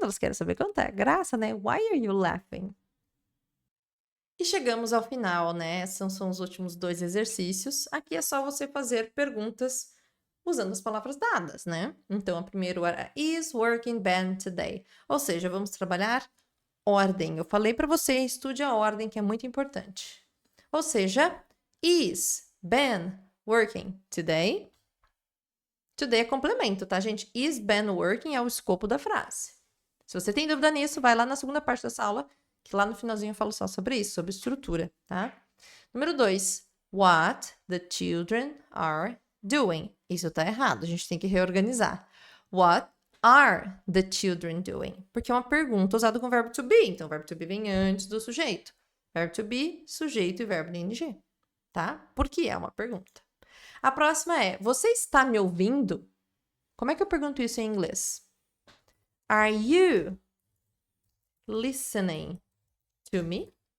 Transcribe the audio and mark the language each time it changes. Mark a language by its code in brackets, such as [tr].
[pt] Elas querem saber quanto é graça, né? [en] Why are you laughing? [pt] E chegamos ao final, né? Esses são os últimos 2 exercícios. Aqui é só você fazer perguntas usando as palavras dadas, né? Então, a primeira era [en] is working Ben today? [pt] Ou seja, vamos trabalhar ordem. Eu falei para você, estude a ordem, que é muito importante. [en] Ou seja, is Ben working today? [pt] Today é complemento, tá, gente? [en] Is Ben working [pt] é o escopo da frase. Se você tem dúvida nisso, vai lá na segunda parte dessa aula, que lá no finalzinho eu falo só sobre isso, sobre estrutura, tá? Número 2. [en] What the children are doing. [pt] Isso tá errado, a gente tem que reorganizar. [en] What are the children doing? [pt] Porque é uma pergunta usada com o verbo to be. Então, o verbo to be vem antes do sujeito. Verbo to be, sujeito e verbo de ing. Tá? Porque é uma pergunta. A próxima é, você está me ouvindo? Como é que eu pergunto isso em inglês? [en] Are you listening to me?